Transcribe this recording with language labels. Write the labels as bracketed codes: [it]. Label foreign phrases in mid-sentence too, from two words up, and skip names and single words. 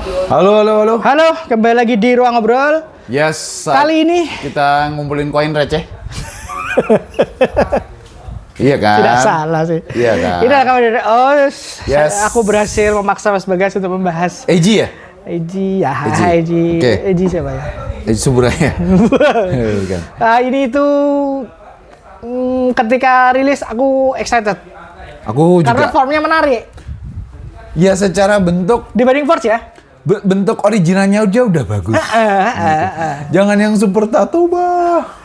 [id] Halo, halo, halo. Halo, kembali lagi di Ruang Ngobrol. Yes. Kali ini kita ngumpulin koin receh. Iya kan? tidak salah sih. Iya kan? Ini adalah kabar dari Yes. aku berhasil memaksa Mas Bagas untuk membahas Eji ya? Eji, ya Eji. Eji. Oke. Eji siapa ya? Eji Suburaya. Bukan. Ini itu ketika rilis aku excited. Aku Karena juga. formnya menarik. Ya secara bentuk Dibanding Forge ya? bentuk originalnya aja udah bagus. Jangan yang super tato bah.